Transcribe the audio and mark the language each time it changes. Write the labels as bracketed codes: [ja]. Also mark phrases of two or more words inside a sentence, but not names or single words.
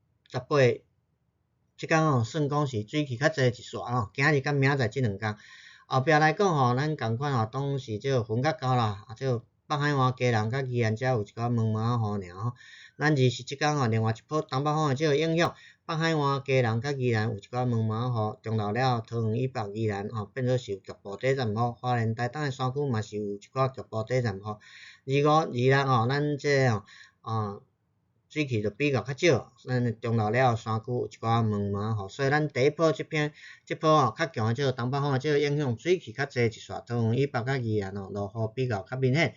[nan] 18 这天算讲是水汽较济一撮今日甲明仔载这2天后壁来讲咱同款当是这个云较高啦这个北海岸基隆甲宜兰遮有一寡毛毛雨尔咱21这天另外一波东北风的这个影响北北海岸、嘉南甲宜蘭有一寡毛毛雨，中晝了桃園以北宜蘭變做是有局部短暫雨，花蓮台東的山區嘛是有一寡局部短暫雨。二六咱即水氣就比較較少，咱中晝了山區有一寡毛毛雨，所以咱第一波即波較強的即個東北風即個影響水氣較濟一撮，桃園以北甲宜蘭落雨比較較明顯。